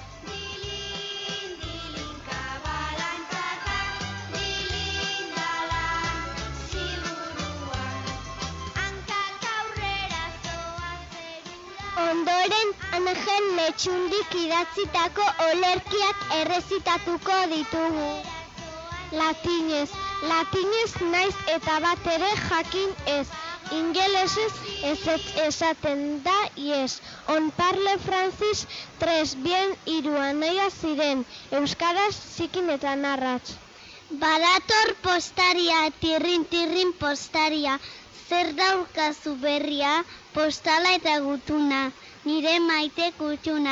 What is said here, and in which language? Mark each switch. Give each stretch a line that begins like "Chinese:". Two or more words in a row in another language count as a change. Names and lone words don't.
Basque: Ondoren Angel Letxundik idatzitako olerkiak errezitatuko ditugu. Latinez naiz eta bat ere jakin ez. Ingelesez ezetz esaten da yes.
French: On parle francis, tres bien
Basque: hiru anaia ziren. Euskaraz zikin eta narratz. Badator postaria, tirrin postaria. Zer daukazu berria, postala eta gutuna. Nire maite kutxuna.